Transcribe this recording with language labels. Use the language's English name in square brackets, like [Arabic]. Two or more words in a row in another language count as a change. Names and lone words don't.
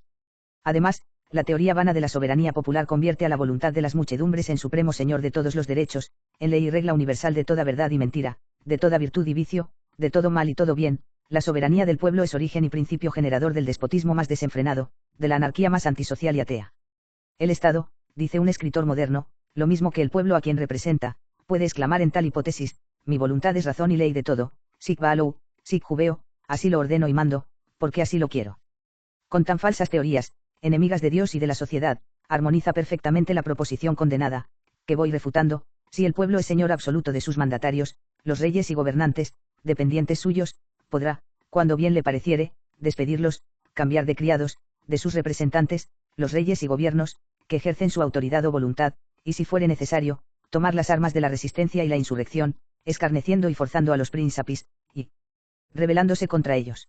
[Spanish] Además, la teoría vana de la soberanía popular convierte a la voluntad de las muchedumbres en supremo señor de todos los derechos, en ley y regla universal de toda verdad y mentira, de toda virtud y vicio, de todo mal y todo bien. La soberanía del pueblo es origen y principio generador del despotismo más desenfrenado, de la anarquía más antisocial y atea. El Estado, dice un escritor moderno, lo mismo que el pueblo a quien representa, puede exclamar en tal hipótesis: mi voluntad es razón y ley de todo, [Latin] sic valo, sic jubeo, [Spanish] así lo ordeno y mando, porque así lo quiero. Con tan falsas teorías, enemigas de Dios y de la sociedad, armoniza perfectamente la proposición condenada, que voy refutando: si el pueblo es señor absoluto de sus mandatarios, los reyes y gobernantes, dependientes suyos, podrá, cuando bien le pareciere, despedirlos, cambiar de criados, de sus representantes, los reyes y gobiernos, que ejercen su autoridad o voluntad, y si fuere necesario, tomar las armas de la resistencia y la insurrección, escarneciendo y forzando a los príncipes, y rebelándose contra ellos.